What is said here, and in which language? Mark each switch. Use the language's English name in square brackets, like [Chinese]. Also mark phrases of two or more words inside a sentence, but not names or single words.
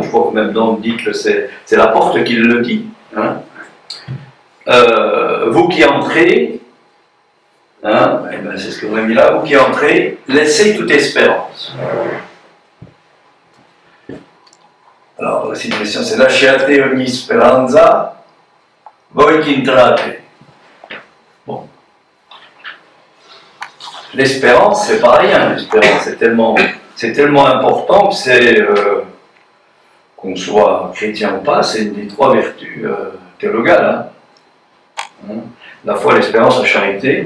[French] Je crois que même Dante dit que c'est la porte qui le dit. Vous qui entrez, c'est ce que vous avez mis là, vous qui entrez, laissez toute espérance. Alors la citation c'est [Italian] lasciate ogni speranza, voi qui entrate. [French] Bon. L'espérance, c'est pas rien. L'espérance, c'est tellement important que qu'on soit chrétien ou pas, c'est une des trois vertus théologales. La foi, l'espérance, la charité.